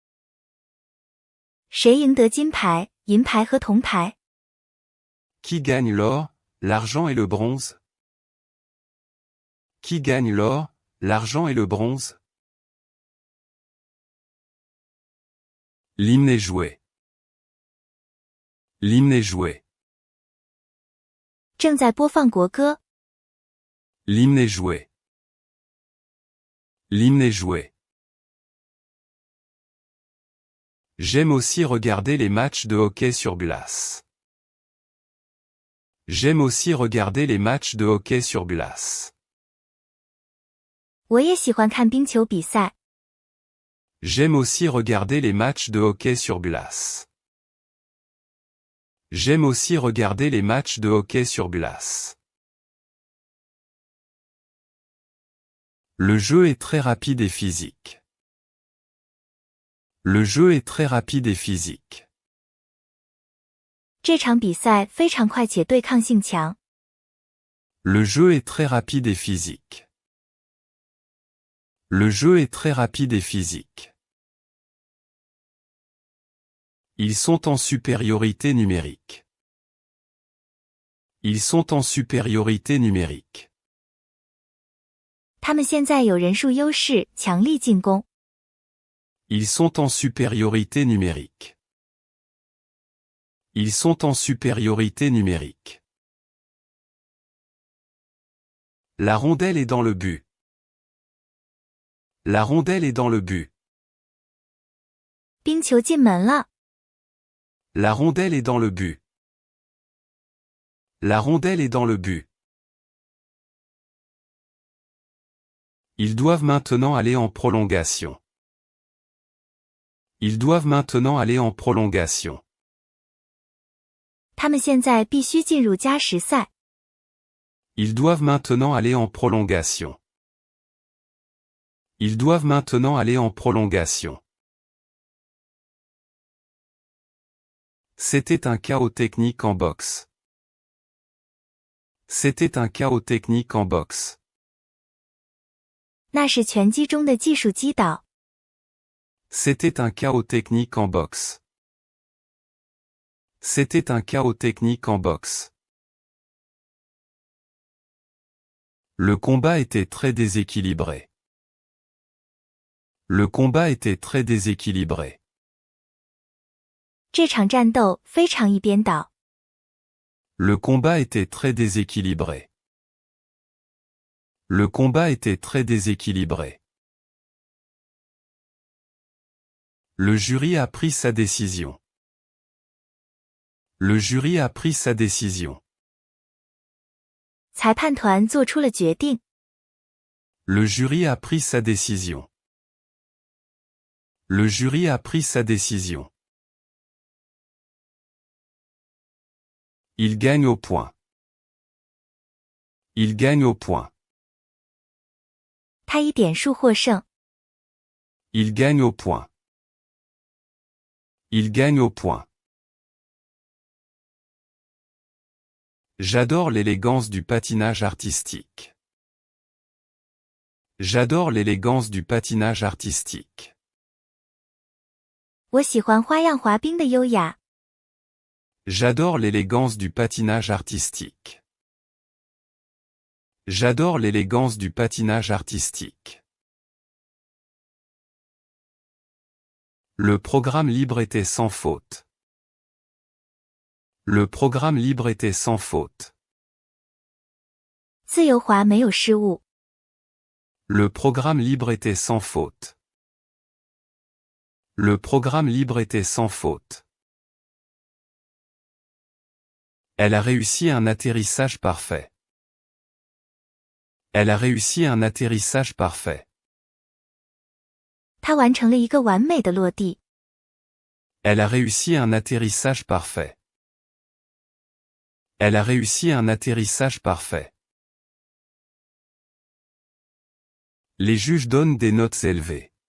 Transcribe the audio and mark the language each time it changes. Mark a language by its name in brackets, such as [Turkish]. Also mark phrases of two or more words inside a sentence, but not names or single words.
[Chinese] 谁赢得金牌、银牌和铜牌？ [French] Qui gagne l'or, l'argent et le bronze? Qui gagne l'or, l'argent et le bronze? L'hymne est joué. L'hymne est joué. [Chinese] 正在播放国歌。 [French] L'hymne est joué. L'hymne est joué. J'aime aussi regarder les matchs de hockey sur glace. J'aime aussi regarder les matchs de hockey sur glace. [Chinese] 我也喜欢看冰球比赛。 [French] J'aime aussi regarder les matchs de hockey sur glace. J'aime aussi regarder les matchs de hockey sur glace. Le jeu est très rapide et physique. Le jeu est très rapide et physique. [Chinese] 这场比赛非常快且对抗性强。 [French] Le jeu est très rapide et physique. Le jeu est très rapide et physique. Ils sont en supériorité numérique. Ils sont en supériorité numérique. [Chinese] 他们现在有人数优势，强力进攻。 [French] Ils sont en supériorité numérique. Ils sont en supériorité numérique. La rondelle est dans le but. La rondelle est dans le but. [Chinese] 冰球进门了。 [French] La rondelle est dans le but. La rondelle est dans le but. Ils doivent maintenant aller en prolongation. Ils doivent maintenant aller en prolongation. [Chinese] 他们现在必须进入加时赛。 [French] Ils doivent maintenant aller en prolongation. Ils doivent maintenant aller en prolongation. C'était un chaos technique en boxe. C'était un chaos technique en boxe. [Chinese] 那是拳击中的技术击倒。 [French] C'était un chaos technique en boxe. C'était un chaos technique en boxe. Le combat était très déséquilibré. Le combat était très déséquilibré. [Chinese] 这场战斗非常一边倒。 [French] Le combat était très déséquilibré. Le combat était très déséquilibré. Le jury a pris sa décision. Le jury a pris sa décision. [Chinese] 裁判团做出了决定。 [French] Le jury a pris sa décision. Le jury a pris sa décision. Il gagne au point. Il gagne au point. [Chinese] 他以点数获胜。 [French] Il gagne au point. Il gagne au point. J'adore l'élégance du patinage artistique. J'adore l'élégance du patinage artistique. [Chinese] 我喜欢花样滑冰的优雅。 [French] J'adore l'élégance du patinage artistique. J'adore l'élégance du patinage artistique. Le programme libre était sans faute. Le programme libre était sans faute. [Chinese] 自由滑没有失误。 [French] Le programme libre était sans faute. Le programme libre était sans faute. Elle a réussi un atterrissage parfait. Elle a réussi un atterrissage parfait. [Chinese] 他完成了一个完美的落地。 [French] Elle a réussi un atterrissage parfait. Elle a réussi un atterrissage parfait. Les juges donnent des notes élevées.